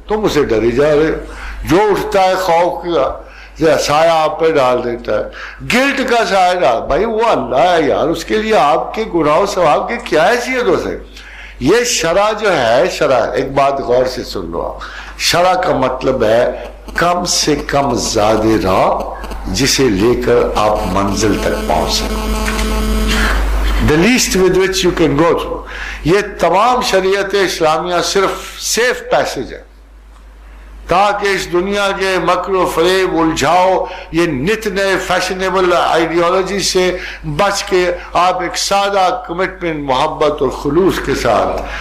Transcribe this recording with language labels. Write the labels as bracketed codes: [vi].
[ur] تم اسے ڈری جا رہے ہو. جو اٹھتا ہے خوف کا سایہ آپ پہ ڈال دیتا ہے، گلٹ کا سایہ ڈال، بھائی وہ اللہ ہے یار، اس کے لیے آپ کے گناہ و ثواب کی کیا حیثیت ہو سکے. یہ شرع جو ہے، شرع ایک بات غور سے سن لو آپ، شرع کا مطلب ہے کم سے کم زیادہ راہ جسے لے کر آپ منزل تک پہنچ سکیں. [en] The least with which you can go through. [ur] یہ تمام شریعت اسلامیہ صرف سیف پیسج ہے تاکہ اس دنیا کے مکر و فریب الجھاؤ یہ نت نئے فیشنیبل آئیڈیالوجی سے بچ کے آپ ایک سادہ کمٹمنٹ محبت اور خلوص کے ساتھ.